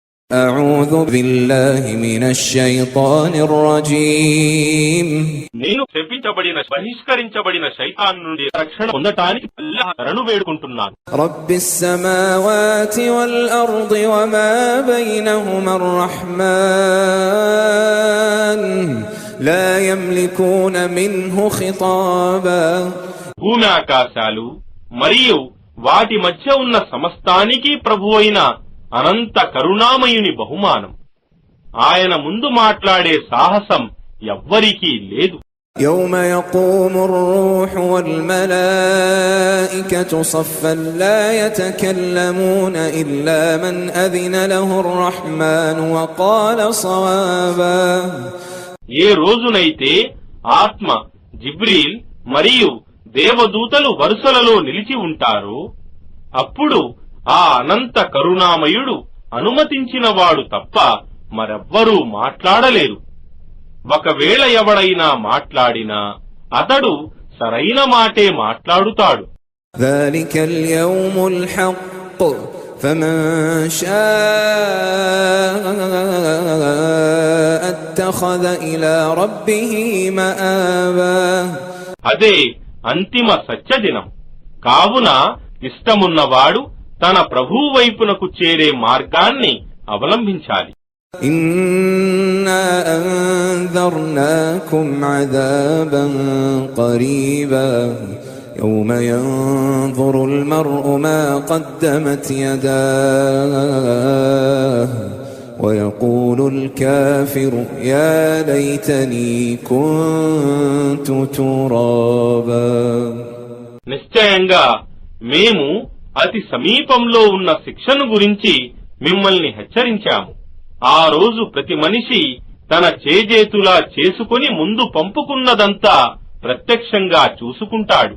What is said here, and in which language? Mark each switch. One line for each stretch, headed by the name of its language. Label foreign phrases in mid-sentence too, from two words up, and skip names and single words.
Arabic: أعوذ بالله من الشيطان الرجيم
Telugu: నేను శపించబడిన బహిష్కరించబడిన శైతాన్ నుండి రక్షణ పొందటానికి అల్లాహ్ శరణు వేడుకుంటున్నాను.
Arabic: رب السماوات والأرض وما بينهما الرحمن لا يملكون منه خطابا
Telugu: భూమి ఆకాశాలు మరియు వాటి మధ్య ఉన్న సమస్తానికి ప్రభువైన అనంత కరుణామయుని బహుమానం. ఆయన ముందు మాట్లాడే సాహసం ఎవ్వరికీ లేదు.
Arabic: يوم يقوم الروح والملائكة صفا لا يتكلمون إلا من أذن له الرحمن وقال صوابا
Telugu: ఏ రోజునైతే ఆత్మ, జిబ్రీల్ మరియు దేవదూతలు వరుసలలో నిలిచి ఉంటారో అప్పుడు ఆ అనంత కరుణామయుడు అనుమతించినవాడు తప్ప మరెవ్వరూ మాట్లాడలేరు. ఒకవేళ ఎవడైనా మాట్లాడినా అతడు సరైన మాటే మాట్లాడుతాడు.
Arabic: ذلك اليوم الحق فمن شاء اتخذ إلى ربه مآبا
Telugu: అదే అంతిమ సత్యదినం. కావున ఇష్టమున్నవాడు తన ప్రభువు వైపునకు చేరే మార్గాన్ని అవలంబించాలి.
Arabic: إنا أنذرناكم عذابا قريبا يوم ينظر المرء ما قدمت يداه ويقول الكافر يا ليتني كنت ترابا
Telugu: నిశ్చయంగా మేము అతి సమీపంలో ఉన్న శిక్షను గురించి మిమ్మల్ని హెచ్చరించాము. ఆ రోజు ప్రతి మనిషి తన చేజేతులా చేసుకుని ముందు పంపుకున్నదంతా ప్రత్యక్షంగా చూసుకుంటాడు.